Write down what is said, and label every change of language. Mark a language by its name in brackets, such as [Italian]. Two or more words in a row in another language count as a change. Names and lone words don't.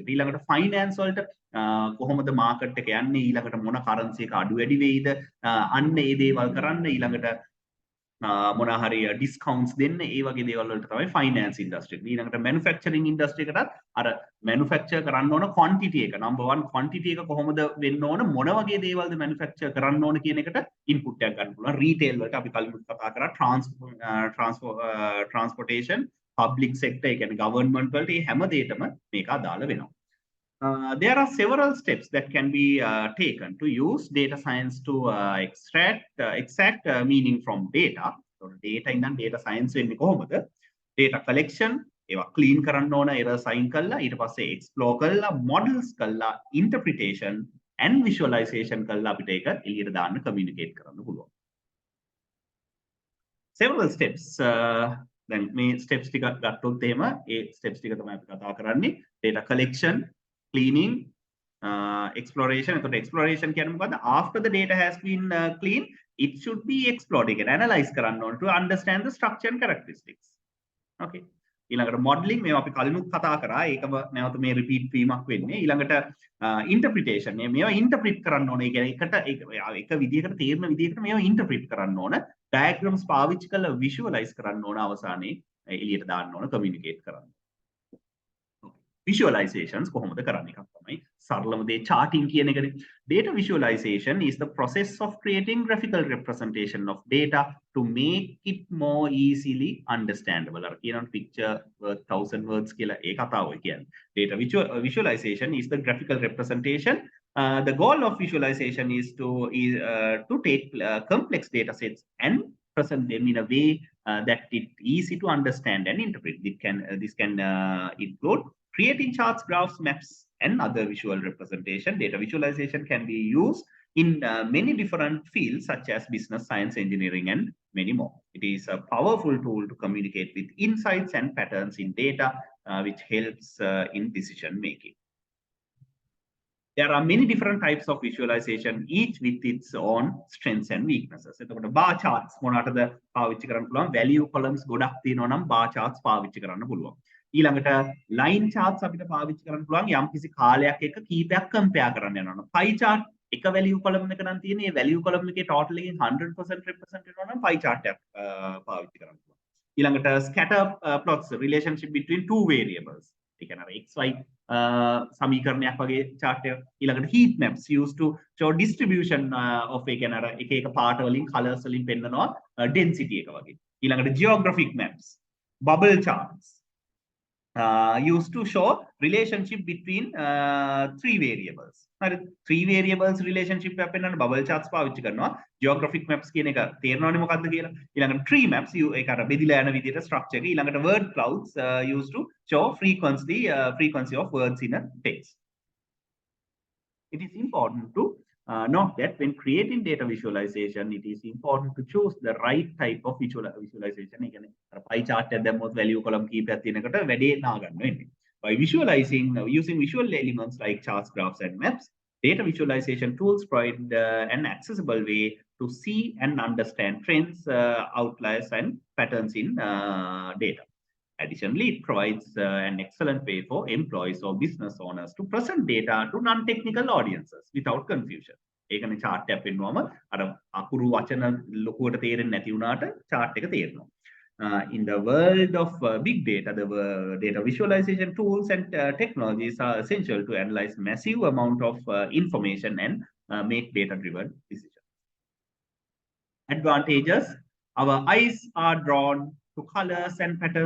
[Sinhala] ඊළඟට finance වලට කොහොමද market එක යන්නේ, ඊළඟට මොන currency එක අඩු වැඩි වෙයිද, අන්න ඒ දේවල් කරන්න, ඊළඟට මොන හරි discounts දෙන්න, ඒ වගේ දේවල් වලට තමයි [English] finance industry. [Sinhala] ඊළඟට [English] manufacturing industry [Sinhala] එකටත් අර manufacture කරන්න ඕන quantity එක, [English] number 1 quantity [Sinhala] එක කොහොමද වෙන්න ඕන, මොන වගේ දේවල්ද manufacture කරන්න ඕන කියන එකට input එකක් ගන්න පුළුවන්. retail වලට අපි කලින් කතා කරා [English] transportation, public sector, [Sinhala] ඒ කියන්නේ government වලට මේ හැම දෙයකම මේක අදාළ වෙනවා. [English] There are several steps that can be taken to use data science to extract meaning from data. So data [Sinhala] ඉඳන් [English] data science [Sinhala] වෙන්නේ කොහොමද? [English] Data collection, [Sinhala] ඒවා clean කරන්න ඕන, [English] error sign [Sinhala] කළා, ඊට පස්සේ explore කළා, models කළා, [English] interpretation and visualization [Sinhala] කළා අපිට ඒක එළියට දාන්න communicate කරන්න පුළුවන්. [English] Several steps. [Sinhala] දැන් මේ steps ටික ගත්තොත් එහෙම ඒ steps ටික තමයි අපි කතා කරන්නේ. [English] Data collection, cleaning, exploration. So exploration [Sinhala] කියන්නේ මොකද්ද? [English] After the data has been cleaned, it should be explored again, analyze [Sinhala] කරන්න ඕන [English] to understand the structure and characteristics. [Sinhala] Okay. ඊළඟට modeling, මේවා අපි කලිනුත් කතා කරා, ඒකම නැවත මේ repeat වීමක් වෙන්නේ. ඊළඟට interpretation, මේවා interpret කරන්න ඕන. ඒ කියන්නේ එක විදිහකට තේරෙන විදිහකට මේවා interpret කරන්න ඕන. diagrams පාවිච්චි කරලා visualize කරන්න ඕන, අවසානයේ එළියට දාන්න ඕන, communicate කරන්න. Visualizations කොහොමද කරන්න එකක් තමයි සරලම දේ charting කියන එකනේ. [English] Data visualization is the process of creating graphical representation of data to make it more easily understandable. [Sinhala] අර කියන [English] picture worth 1000 words [Sinhala] කියලා ඒ කතාව කියන්නේ. [English] Data visualization is the graphical representation. The goal of visualization is to take complex data sets and present them in a way that it's easy to understand and interpret. This can include creating charts, graphs, maps, and other visual representation. Data visualization can be used in many different fields such as business, science, engineering, and many more. It is a powerful tool to communicate with insights and patterns in data, which helps in decision making. There are many different types of visualization, each with its own strengths and weaknesses. [Sinhala] එතකොට [English] bar charts [Sinhala] මොනකටද පාවිච්චි කරන්න පුළුවන්? [English] Value columns [Sinhala] ගොඩක් තියෙනවා නම් [English] bar charts [Sinhala] පාවිච්චි කරන්න පුළුවන්. ඊළඟට [English] line charts [Sinhala] අපිට පාවිච්චි කරන්න පුළුවන් යම්කිසි කාලයක් එක කීපයක් compare කරන්න යනවා. [English] Pie chart [Sinhala] එක [English] value column [Sinhala] එක නම් තියෙන්නේ, මේ [English] value column [Sinhala] එකේ total එකෙන් 100% represent වෙනවා නම් [English] pie chart [Sinhala] එකක් පාවිච්චි කරන්න පුළුවන්. [English] ඊළඟට scatter plots, relationship between two variables. [Sinhala] ඒ කියන්නේ xy සමීකරණයක් වගේ chart එක. ඊළඟට [English] heat maps used to show distribution of [Sinhala] එක කියන්නේ අර එක එක පාට වලින් colors වලින් පෙන්නනවා density එක වගේ. [English] ඊළඟට geographic maps, bubble charts used to show relationship between three variables. Three variables relationship [Sinhala] එක පෙන්නන [English] bubble charts [Sinhala] පාවිච්චි කරනවා. [English] Geographic maps [Sinhala] කියන එක තේරෙනවනේ මොකද්ද කියලා. ඊළඟට [English] tree maps [Sinhala] ඒක අර බෙදිලා යන විදිහට structure එක. [English] ඊළඟට word clouds used to show frequency of words in a text. It is important to note that when creating data visualization, it is important to choose the right type of visualization. [Sinhala] ඒ කියන්නේ අර [English] pie chart [Sinhala] එක දැම්මොත් [English] value column [Sinhala] කීපයක් තියෙනකොට වැඩේ නාගන්න වෙන්නේ. [English] By using visual elements like charts, graphs, and maps, data visualization tools provide an accessible way to see and understand trends, outliers, and patterns in data. Additionally, it provides an excellent way for employees or business owners to present data to non-technical audiences without confusion. [Sinhala] ඒකනේ chart එක පෙන්වුවම අර අකුරු වචන ලොකුවට තේරෙන්නේ නැති වුණාට chart එක තේරෙනවා. [English] In the world of big data, the data visualization tools and technologies are essential to analyze massive amount of information and make data-driven decisions. Advantages: our eyes are drawn to colors and patterns.